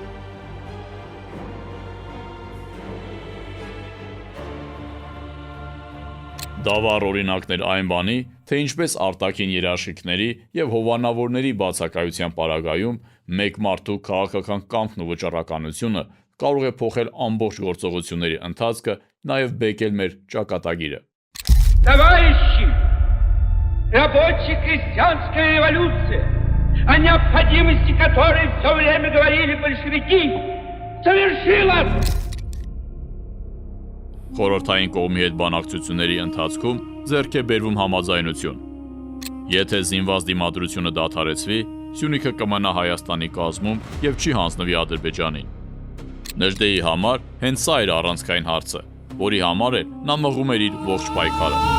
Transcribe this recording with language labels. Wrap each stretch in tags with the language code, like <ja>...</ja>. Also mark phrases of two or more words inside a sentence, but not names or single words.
<hy>Դա վառ օրինակն էր այն բանի, թե ինչպես արտաքին երաշխիքների եւ հովանավորների բացակայության պարագայում մեկ մարդու քաղաքական կամքն ու վճռականությունը կարող է փոխել ամբողջ գործողությունների ընթացքը, նաեւ բեկել մեր ճակատագիրը։</hy> <ru>Товарищи, рабоче-крестьянская революция, о необходимости которой все время говорили большевики, совершилась!</ru> <hy>Խորհրդային կողմի հետ բանակցությունների ընթացքում ձեռք է բերվում համաձայնություն։ Եթե զինված դիմադրությունը դադարեցվի, Սյունիքը կմնա Հայաստանի կազմում եւ չի հանձնվի Ադրբեջանին։ Նժդեհի համար հենց սա էր առանցքային հարցը, որի համար էլ նա մղում էր իր ողջ պայքարը։</hy>